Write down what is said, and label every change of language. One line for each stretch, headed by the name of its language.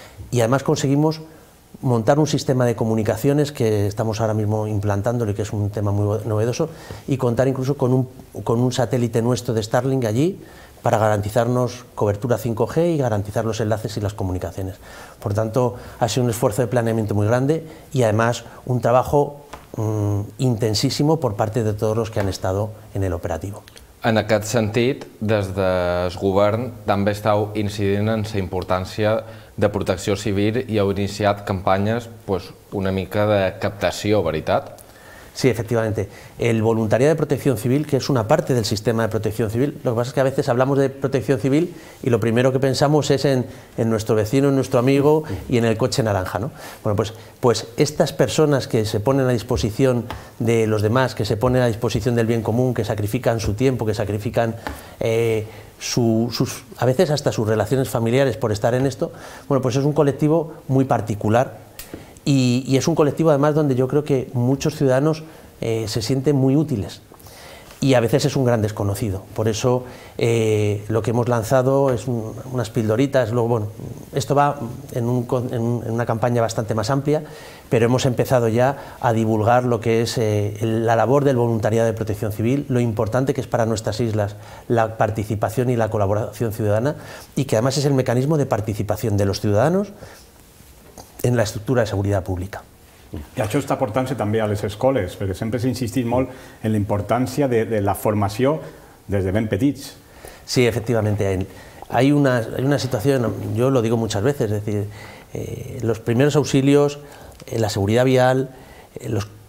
Spanish: Y además conseguimos montar un sistema de comunicaciones que estamos ahora mismo implantándolo y que es un tema muy novedoso y contar incluso con un satélite nuestro de Starlink allí para garantizarnos cobertura 5G y garantizar los enlaces y las comunicaciones. Por tanto, ha sido un esfuerzo de planeamiento muy grande y además un trabajo intensísimo por parte de todos los que han estado en el operativo.
Catalan: En aquest sentit, des del govern també estàu incidint en la importància de protecció civil i heu iniciat campanyes una mica de captació, ¿veritat?
Spanish: Sí, efectivamente. El voluntariado de protección civil, que es una parte del sistema de protección civil, lo que pasa es que a veces hablamos de protección civil y lo primero que pensamos es en nuestro vecino, en nuestro amigo y en el coche naranja, ¿no? Bueno, pues estas personas que se ponen a disposición de los demás, que se ponen a disposición del bien común, que sacrifican su tiempo, que sacrifican a veces hasta sus relaciones familiares por estar en esto, bueno, pues es un colectivo muy particular. Y es un colectivo además donde yo creo que muchos ciudadanos se sienten muy útiles y a veces es un gran desconocido. Por eso lo que hemos lanzado es unas pildoritas. Luego, bueno, esto va en una campaña bastante más amplia, pero hemos empezado ya a divulgar lo que es la labor del voluntariado de protección civil, lo importante que es para nuestras islas la participación y la colaboración ciudadana y que además es el mecanismo de participación de los ciudadanos en la estructura de seguridad pública.
Catalan: I això està portant-se també a les escoles, perquè sempre s'ha insistit molt en la importància de la formació des de ben petits.
Spanish: Sí, efectivamente. Hay una situación, yo lo digo muchas veces, es decir, los primeros auxilios, la seguridad vial, los